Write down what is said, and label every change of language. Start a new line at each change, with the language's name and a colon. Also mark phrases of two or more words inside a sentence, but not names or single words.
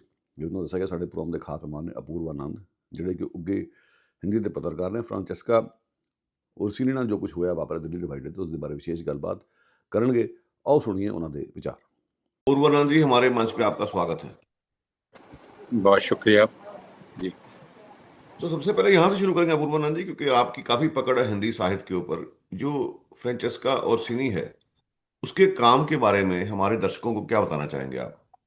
Punjabi: ਜਿਵੇਂ ਤੁਹਾਨੂੰ ਦੱਸਿਆ ਗਿਆ ਸਾਡੇ ਪ੍ਰੋਗਰਾਮ ਦੇ ਖਾਸ ਮਹਿਮਾਨ ਨੇ ਅਪੂਰਵ ਆਨੰਦ, ਜਿਹੜੇ ਕਿ ਉੱਗੇ ਹਿੰਦੀ ਦੇ ਪੱਤਰਕਾਰ ਨੇ। ਫ੍ਰਾਂਚੈਸਕਾ ਉਰਸੀਨੀ ਨਾਲ ਜੋ ਕੁਝ ਹੋਇਆ ਵਾਪਰਿਆ ਦਿੱਲੀ ਡਿਵਾਈਡਰ ਤੇ ਉਸ ਦੇ ਬਾਰੇ ਵਿਸ਼ੇਸ਼ ਗੱਲਬਾਤ ਕਰਨਗੇ।
Hindi: आओ सुनिए उन्होंने विचार। अपूर्व आनंद जी, हमारे मंच पे आपका स्वागत है। बहुत शुक्रिया जी। तो सबसे पहले यहाँ से शुरू करेंगे अपूर्व आनंद जी, क्योंकि आपकी काफ़ी पकड़ है हिंदी साहित्य के ऊपर। जो फ्रांचेस्का ओर्सिनी है उसके काम के बारे में हमारे दर्शकों को क्या बताना चाहेंगे आप?